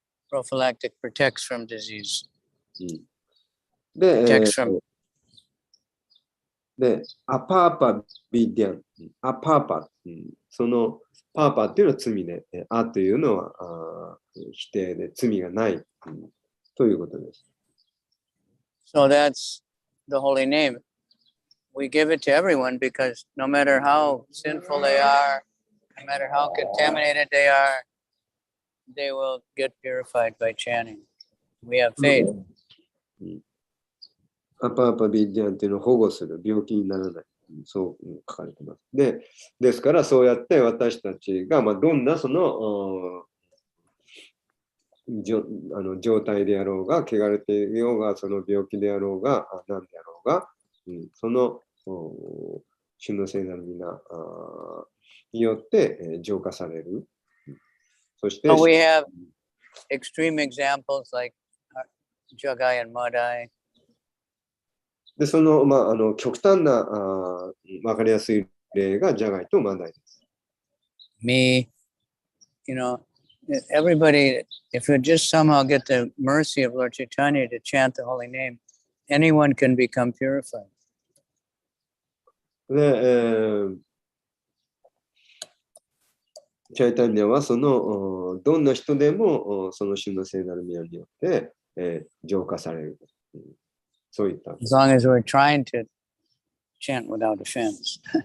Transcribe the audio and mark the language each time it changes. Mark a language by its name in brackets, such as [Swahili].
[English] Prophylactic protects from disease. で、 Protects from [Japanese] アパーパビディアン、アパーパ、そのパーパっていうのは罪で、アというのは否定で罪がない、ということです。 [English] So that's the holy name. We give it to everyone because no matter how sinful they are, no matter how contaminated they are, they will get purified by chanting. We have faith. [Japanese] アパーパビディアンっていうのを保護する、病気にならない。そう書かれてます。ですからそうやって私たちが、どんなその状態であろうが、汚れていようが、その病気であろうが、何であろうが、その主の聖なる皆によって浄化される。そして、 [English] So we have extreme examples like Jagai and Madai. [Japanese] で、その、極端なわかりやすい例がジャガイとマダイです。 [English] Me, everybody, if you just somehow get the mercy of Lord Chaitanya to chant the holy name, anyone can become purified. [Japanese] で、チャイタニアはそのどんな人でもその主の聖なる宮によって、浄化される。そういった。 [English] As long as we're trying to chant without offense.